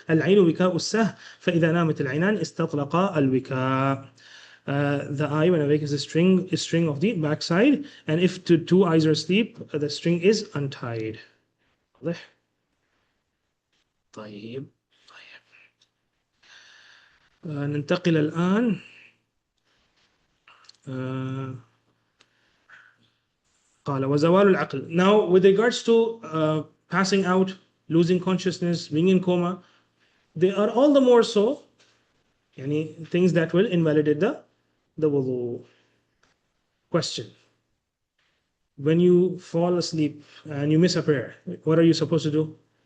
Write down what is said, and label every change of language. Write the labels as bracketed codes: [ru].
[ar] العين وكاء السه فإذا نامت العينان استطلقا الوكاء. [en] The eye when awake is a string of the backside, and if two eyes are asleep, the string is untied. [ar] واضح؟ طيب ننتقل الآن قال وزوال العقل. [en] Now with regards to passing out, losing consciousness, being in coma, they are all the more so things that will invalidate the wudu. Question: when you fall asleep and you miss a prayer, what are you supposed to do?